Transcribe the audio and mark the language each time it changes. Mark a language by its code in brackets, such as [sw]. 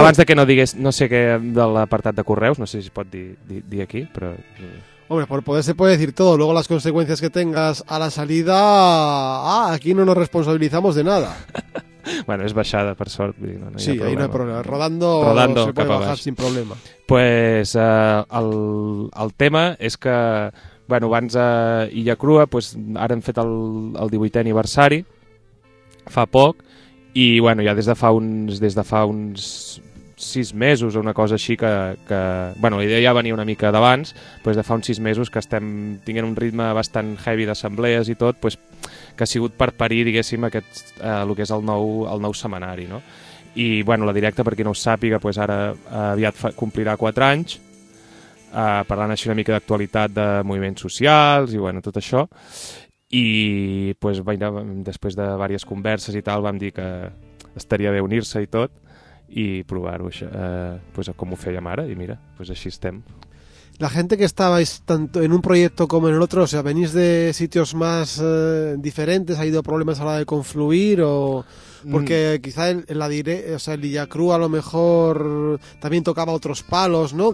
[ca] Abans de que no digués, no sé què, de l'apartat de correus, no sé si es pot dir aquí, però... [es] Hombre, por poder se puede decir todo. Luego las consecuencias que tengas a la salida... Ah, aquí no nos responsabilizamos de nada. Bueno, es bajada, por sort. No, sí, ahí no hay problema. Rodando se puede bajar sin problema. [ca] Pues el tema és que, bueno, abans a Illa Crua, pues, ara hem fet el 18è aniversari, fa poc, i bueno, ja des de fa uns 6 mesos o una cosa així que bueno, la idea ja venia una mica d'abans, pues de fa uns 6 mesos que estem tinguent un ritme bastant heavy d'assemblees i tot, pues, que ha sigut per parir, diguéssim, aquest, el que és el nou setmanari, no? I bueno, la directa, per qui no ho sàpiga, pues ara aviat complirà 4 anys, parlant així una mica d'actualitat, de moviments socials i bueno, tot això, i pues, bueno, després de diverses converses i tal vam dir que estaria bé unir-se i tot i provar-ho, pues, com ho fèiem ara, i mira, pues així estem. [es] la gente que estabais tanto en un proyecto como en el otro, o sea, venís de sitios más diferentes, ha habido problemas a la hora de confluir, o porque quizá el Illacruz a lo mejor también tocaba otros palos, ¿no?